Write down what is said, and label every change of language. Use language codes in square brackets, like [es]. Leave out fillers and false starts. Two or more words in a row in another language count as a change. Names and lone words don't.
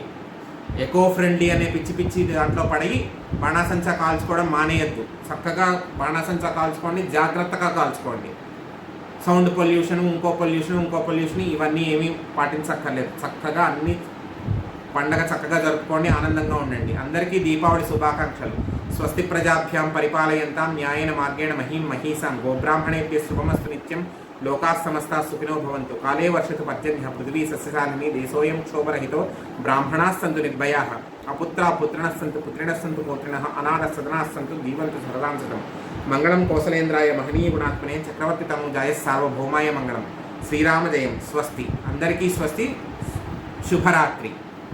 [en] eco friendly [te] అనే పిచ్చి దాంట్లో పడి బాణాసంచా కాల్చుకోవడం మానేయద్దు. చక్కగా బాణాసంచా కాల్చుకోండి, జాగ్రత్తగా కాల్చుకోండి. [en] sound pollution, [te] ఇంకో పొల్యూషన్ ఇవన్నీ ఏమీ పాటించక్కర్లేదు. చక్కగా అన్ని పండగ చక్కగా జరుపుకోండి, ఆనందంగా ఉండండి. అందరికీ దీపావళి శుభాకాంక్షలు. [sa] స్వస్తి ప్రజాభ్యాం పరిపాలయంతాం న్యాయేన మార్గేణ మహీం మహీసాం గోబ్రాహ్మణేభ్యः శుభమస్తు నిత్యం. లోకాः సమస్తాः సుఖినో భవంతు. కాలే వర్షతు పర్జన్యः పృథివీ సస్యశాలినీ దేశోऽयं క్షోభరహితో బ్రాహ్మణాः సంతు నిర్భయాः అపుత్రాः పుత్రిణः సంతు పుత్రిణः సంతు పౌత్రిణः అనాథः సదనాः సంతు జీవంతు శరదాం శతం. మంగళం కోసలేంద్రాయ మహనీయ గుణాత్మనే చక్రవర్తి తనూజాయ సార్వభౌమాయ మంగళం. శ్రీరామ జయం. [te] స్వస్తి. అందరికీ స్వస్తి. శుభరాత్రి.